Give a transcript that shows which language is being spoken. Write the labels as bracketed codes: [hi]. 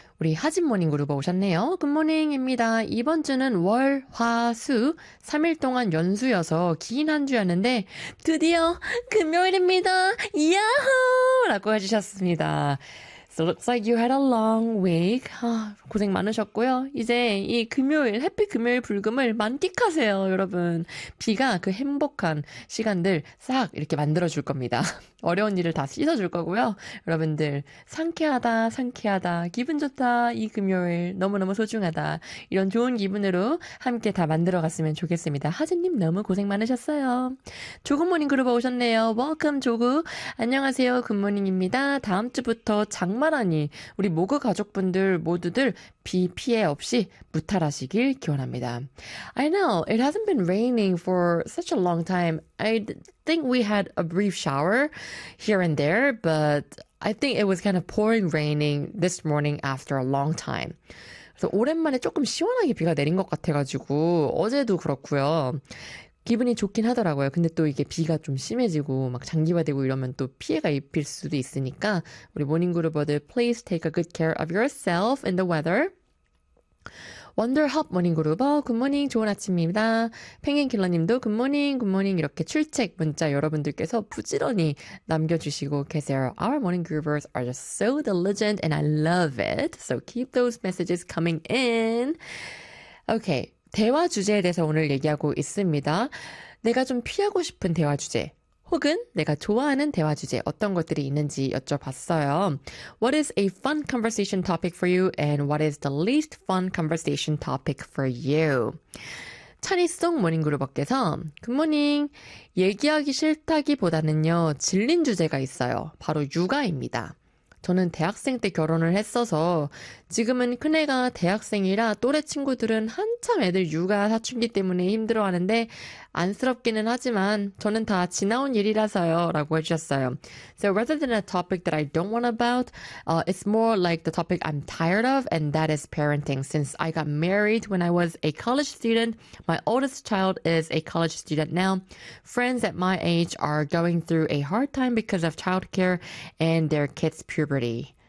[ko] 우리 하진 모닝 그룹 오셨네요. 굿모닝입니다. 이번 주는 월, 화, 수, 3일 동안 연수여서 긴한 주였는데, 드디어 금요일입니다. 야호! 라고 해주셨습니다. [en] So looks like you had a long week. [ko] 고생 많으셨고요. 이제 이 금요일, 해피 금요일 불금을 만끽하세요, 여러분. 비가 그 행복한 시간들 싹 이렇게 만들어줄 겁니다. 어려운 일을 다 씻어줄 거고요. 여러분들, 상쾌하다, 상쾌하다, 기분 좋다, 이 금요일 너무너무 소중하다. 이런 좋은 기분으로 함께 다 만들어갔으면 좋겠습니다. 하진님 너무 고생 많으셨어요. 조굿모닝 그룹 오셨네요. Welcome, 조구. 안녕하세요. 굿모닝입니다. 다음 주부터 장마라니, 우리 모그 가족분들 모두들 비 피해 없이 무탈하시길 기원합니다. [en] I know it hasn't been raining for such a long time. I think we had a brief shower here and there, but I think it was kind of pouring raining this morning after a long time. [ko] 그래서 오랜만에 조금 시원하게 비가 내린 것 같아가지고 어제도 그렇고요. 기분이 좋긴 하더라고요. 근데 또 이게 비가 좀 심해지고 막 장기화되고 이러면 또 피해가 입힐 수도 있으니까 우리 모닝그룹어들 [en] please take a good care of yourself and the weather. [ko] 원더헙 모닝그룹어 굿모닝 좋은 아침입니다. 펭귄킬러님도 굿모닝 굿모닝 이렇게 출첵 문자 여러분들께서 부지런히 남겨주시고 계세요. [en] Our morning groovers are just so diligent and I love it. So keep those messages coming in. Okay. [ko] 대화 주제에 대해서 오늘 얘기하고 있습니다. 내가 좀 피하고 싶은 대화 주제, 혹은 내가 좋아하는 대화 주제, 어떤 것들이 있는지 여쭤봤어요. [en] What is a fun conversation topic for you and what is the least fun conversation topic for you? [ko] 찬이송 모닝그룹께서 굿모닝. 얘기하기 싫다기보다는요, 질린 주제가 있어요. 바로 육아입니다. 저는 대학생 때 결혼을 했어서 지금은 큰애가 대학생이라 또래 친구들은 한참 애들 육아 사춘기 때문에 힘들어하는데 안쓰럽기는 하지만 저는 다 지나온 일이라서요 라고 해주셨어요. [en] So rather than a topic that I don't want about, it's more like the topic I'm tired of and that is parenting. Since I got married when I was a college student, my oldest child is a college student now. Friends at my age are going through a hard time because of childcare and their kids' puberty.